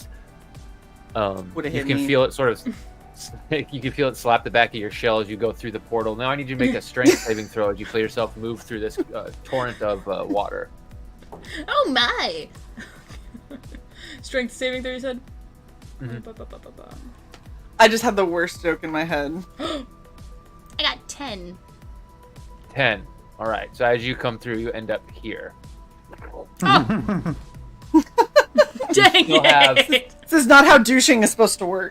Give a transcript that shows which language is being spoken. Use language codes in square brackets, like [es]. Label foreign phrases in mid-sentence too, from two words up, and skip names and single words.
[en] Would've You hit can me. feel it sort of. You can feel it slap the back of your shell as you go through the portal. Now I need you to make a strength saving throw as you feel yourself move through this torrent of water. Oh my. Strength saving throw, you said? Mhm. Ba-ba-ba-ba-ba. I just had the worst joke in my head. I got 10. 10. All right. So as you come through, you end up here. Dang still have- it! This is not how douching is supposed to work.